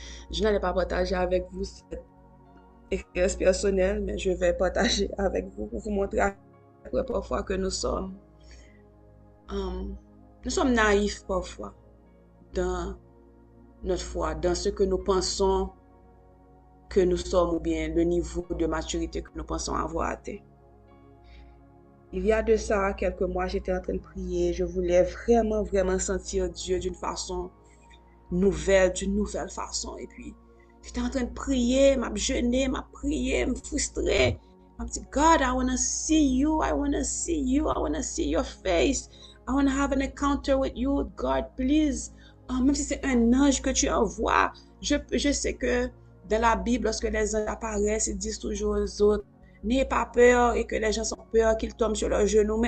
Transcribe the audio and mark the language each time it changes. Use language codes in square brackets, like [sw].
[fr] Je n'allais pas partager avec vous cette expérience personnelle, mais je vais partager avec vous pour vous montrer parfois que nous sommes naïfs parfois dans notre foi, dans ce que nous pensons que nous sommes ou bien le niveau de maturité que nous pensons avoir atteint. Il y a de ça quelques mois, j'étais en train de prier, je voulais vraiment, vraiment sentir Dieu d'une façon nouvelle, d'une nouvelle façon. Et puis, j'étais en train de prier, m'a jeûné, m'a prié, me frustré. M'a dit, [en] God, I want to see you, I want to see you, I want to see your face. I want to have an encounter with you, God, please. [fr] Même si c'est un ange que tu envoies, je sais que dans la Bible, lorsque les anges apparaissent, ils disent toujours aux autres, n'ayez pas peur, et que les gens ont peur qu'ils tombent sur leurs genoux.